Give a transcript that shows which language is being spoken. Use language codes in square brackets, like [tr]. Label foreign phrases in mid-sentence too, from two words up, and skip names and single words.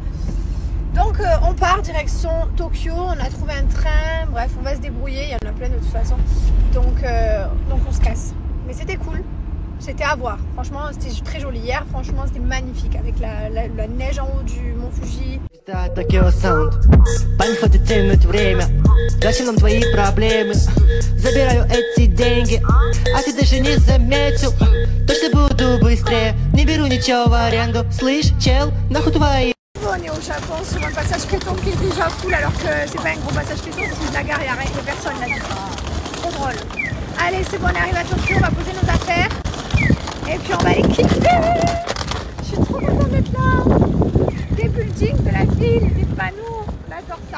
[fr] Donc on part direction Tokyo, on a trouvé un train, bref on va se débrouiller, il y en a plein de toute façon, donc on se casse. Mais c'était cool, c'était à voir, franchement c'était très joli hier, franchement c'était magnifique avec la neige en haut du mont Fuji. Tokyo Sound. [ru] Парень хочет тянуть время. Зачем нам твои проблемы? Забираю эти деньги, а ты даже не заметил. Точно буду быстрее, не беру ничего в аренду. Слышь, чел, нахуй твои. [fr] On est au Japon sur un passage piéton qui est déjà full alors que c'est pas un gros passage piéton, c'est de la gare, il n'y a personne là-dessus. Trop drôle. Allez, c'est bon, on arrive à Tokyo, on va poser nos affaires et puis on va les kiffer. Je suis trop contente d'être là. Des buildings de la ville, des panneaux, on adore ça.